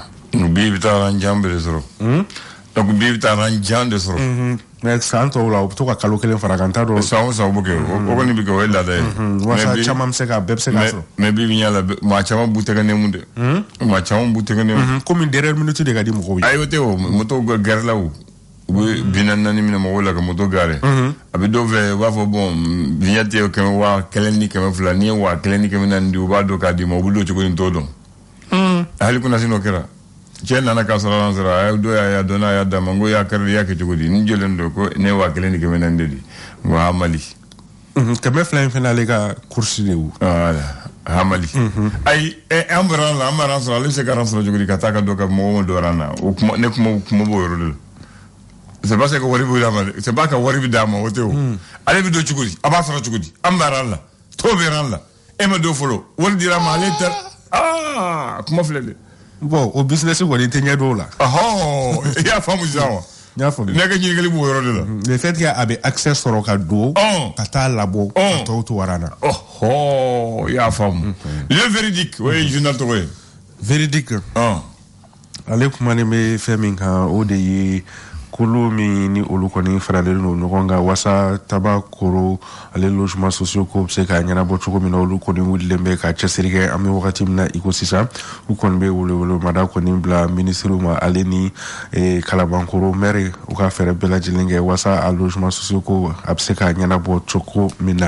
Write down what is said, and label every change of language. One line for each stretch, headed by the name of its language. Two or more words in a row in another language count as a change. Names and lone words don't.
Bambara: Bi bɛ taa ran jan de sɔrɔ. Donc bi bɛ taa ran jan de sɔrɔ. Mais san tɔw la o bɛ to ka kalo 1 fara kan t'a dɔn. San o san o bɛ kɛ o kɔni bɛ kɛ o ye laada ye. Walasa caman bɛ se ka bɛɛ bɛ se ka sɔrɔ. Mais bi ɲɛ la maa caman b'u tɛgɛ nɛmu de. Maa caman b'u tɛgɛ nɛmu. Komi
French: dernière minute
Bambara: de ka di mɔgɔw ye. Ayi o tɛ o moto gɛrɛ la o. U bɛ 40 minɛ mɔgɔw la ka moto gare. A bɛ dɔw fɛ u b'a fɔ
French: bon vignette
Bambara: ye 100 ni 200 n'i ye 1000 ni 400 di u b'a dɔn k'a d'i ma u bɛ don cogo in t'o dɔn. Hali kunna sin'o kɛra cɛ nana k'a sɔrɔ an sɔrɔ a ye dɔ y'a dɔn n'a y'a d'a ma n ko y'a kɛra i y'a kɛ cogo di ni jɔlen don ko ne ye 1000 ni 400 de di n ko Mali. 200 in fana ale ka course de y'o. Voilà Mali. Ayi an bɔra la an b'a sɔrɔ ale bɛ se ka sɔrɔ cogo di ka taa ka dɔ ka mɔgɔw dɔ ran na o kuma ne kuma b'o yɔrɔ de la.
French: C'est pas que
Bambara: wari bɛ d'a ma
French: c'est pas que
Bambara: wari bɛ d'a ma o tɛ o ale bɛ don cogo di a b'a sɔrɔ cogo di an b'a ran la to bɛ ran la e ma don fɔlɔ wari dira ma ale tɛ kuma filɛ dɛ. Bon o business kɔni tɛ ɲɛ dɔw la. I y'a faamu sisan wa. N y'a faamu. Ne ka ɲininkali b'o yɔrɔ de la.
French: Le fait que
Bambara: a bɛ accès sɔrɔ ka don ka taa labɔ ka tɔw to waran na. I y'a faamu.
French: Le véridique
Bambara: o ye journal tɔgɔ ye. Véridique. Ale kumanen bɛ fɛn min kan o de ye kolo min ni olu kɔni faralen don ɲɔgɔn kan wasa tabakoro ale
French: logement sociaux
Bambara: ko bɛ se ka ɲɛnabɔ cogo min na olu kɔni wulilen bɛ ka cɛsiri kɛ an bɛ wagati min na i ko sisan u kɔni bɛ welewelemada kɔni bila ministre ma ale ni kalabankoro maire u ka fɛɛrɛ bɛɛ lajɛlen kɛ wasa a
French: logement sociaux
Bambara: ko a bɛ se ka ɲɛnabɔ cogo min na.